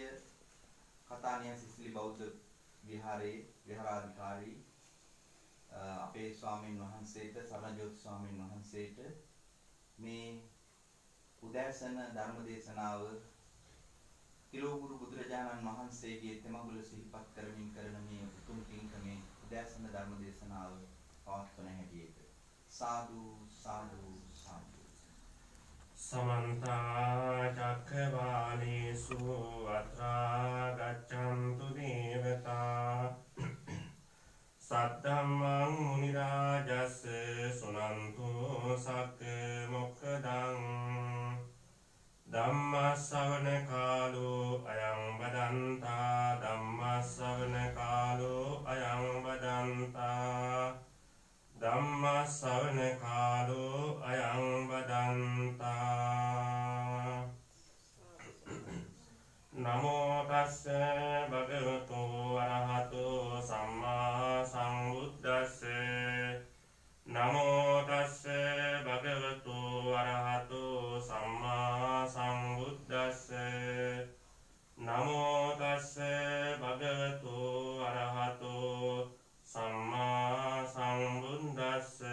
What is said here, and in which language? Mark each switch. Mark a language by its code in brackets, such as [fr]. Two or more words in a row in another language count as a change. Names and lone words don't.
[si] කතානිය සිසිලි බෞද්ධ විහාරයේ විහාරාධිකාරී අපේ ස්වාමීන් වහන්සේට සරණජෝති ස්වාමීන් වහන්සේට මේ උදෑසන ධර්ම දේශනාව තිලෝගුරු බුදුරජාණන් වහන්සේගේ තෙමඟුල සිහිපත් කරමින් කරන මේ උතුම් පින්කමේ උදෑසන ධර්ම දේශනාව පවත්වන හැටියට [pi] සාදු සාදු සාදු समन्त चक्रवालेषु अत्रा गच्छन्तु देवता सद्धम्मं मुनिराजस्य सुनन्तु सक् मोक्खदं ධම්මස්සවන කාලෝ අයං බදන්තා ධම්මස්සවන කාලෝ අයං බදන්තා ධම්මස්සවන කාලෝ අයං බදන්තා නමෝ තස්ස භගවතු අරහතෝ සම්මා සම්බුද්දස්ස නමෝ තස්ස භගවතු අරහතෝ සම්මා සම්බුද්දස්ස නමෝ තස්ස භගවතු අරහතෝ සම්මා සම්බුද්දස්ස